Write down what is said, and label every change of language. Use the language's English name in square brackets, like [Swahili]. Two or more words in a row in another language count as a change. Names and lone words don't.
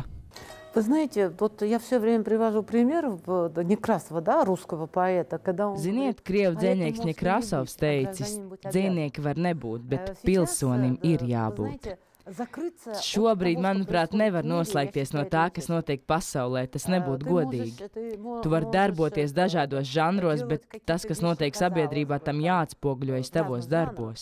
[Russian] Вы знаете, вот я все время привожу пример Некрасова, да, русского поэта, когда он... [Latvian] Ziniet, krievu dzejnieks Nekrasovs teicis, dzejnieki var nebūt, bet pilsonim ir jābūt. Šobrīd, manuprāt, nevar noslēgties no tā, kas notiek pasaulē. Tas nebūtu godīgi. Tu vari darboties dažādos žanros, bet tas, kas notiek sabiedrībā, tam jāatspoguļojas tavos darbos.